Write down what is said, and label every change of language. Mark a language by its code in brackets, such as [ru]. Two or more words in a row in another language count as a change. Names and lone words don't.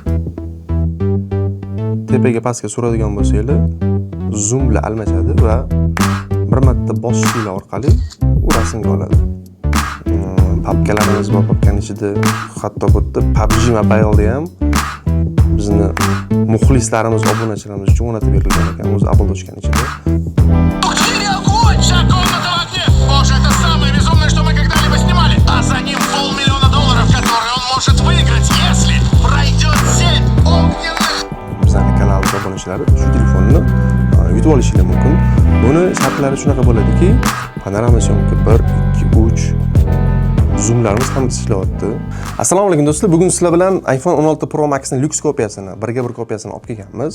[uz] Tepaga pastga suradigan bo'lsangiz, zoom bilan almashadi va bir marta bosishlar orqali u rasmga oladi. Papkalarimiz bor, papkaning ichida hatto bu yerda PUBG Mobile'da ham bizni muxlislarimiz, obunachilarimiz uchun o'rnatib berilgan ekan, o'zi оболочкаning ichida. [ru] Боже, это самое безумное, что мы когда-либо снимали. А за ним $500 000, которые он может выиграть, если пройдет 7 огненных. [uz] Bizning kanalimiz obunachilari shu telefonni yutib olishingiz mumkin. Buni shartlari shunaqa bo'ladiki, panorama syomka 1, 2, 3 zoomlarimiz hammasi ishlayapti. Assalomu alaykum do'stlar. Bugun sizlar bilan iPhone 16 Pro Max ning lyuks kopiyasini, birga bir kopiyasini olib kelganmiz.